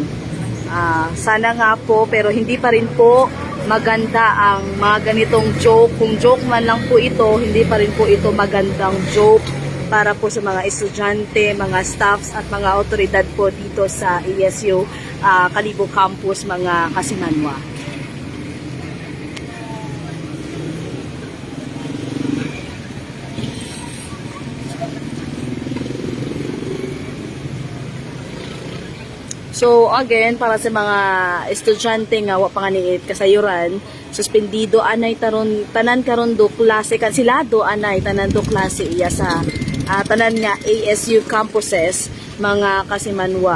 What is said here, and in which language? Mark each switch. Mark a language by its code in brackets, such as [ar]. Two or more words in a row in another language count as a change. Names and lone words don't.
[tl] Sana nga po, pero hindi pa rin po maganda ang mga ganitong joke. Kung joke man lang po ito, hindi pa rin po ito magandang joke para po sa mga estudyante, mga staffs at mga otoridad po dito sa ESU Kalibo Campus [akl] mga Kasimanwa. [en] So again, [akl] para sa mga estudyante nga wa pa nga niit kasayuran, suspendido anay tanan karon do klase kansilado anay tanan do klase iya sa tanan nga ASU campuses mga Kasimanwa.